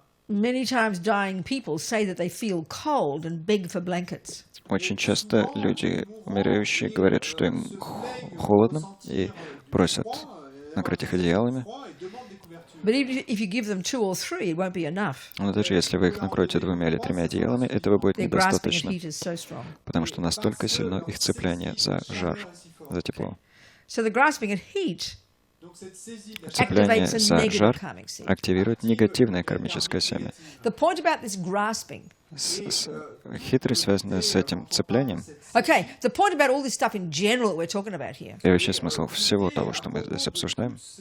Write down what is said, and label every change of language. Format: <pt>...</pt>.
<en>Many times dying people say that they feel cold and beg for blankets.</en> <ru>Очень часто люди, умирающие, говорят, что им холодно, и просят накрыть их одеялами.</ru> <en>But even if you give them 2 or 3, it won't be enough.</en> <ru>Но даже если вы их накроете 2 или 3 одеялами, этого будет</ru> <en>Their grasping of</en> <ru>недостаточно,</ru> <en>heat is so strong.</en> <ru>потому что настолько сильно их цепляние за жар, за тепло.</ru> <en>So the grasping at heat</en> <ru>Цепляние</ru> <en>activates a</en> <ru>за</ru> <en>negative</en> <ru>жар</ru> <en>karmic seed.</en> <ru>активирует негативное кармическое семя.</ru> <en>The point about this grasping.</en> <ru>Хитрость, связанная с этим цеплянием,</ru> <en>Okay, the point about all this stuff in general that we're talking about here.</en> <ru>и вообще смысл всего того, что мы здесь обсуждаем,</ru>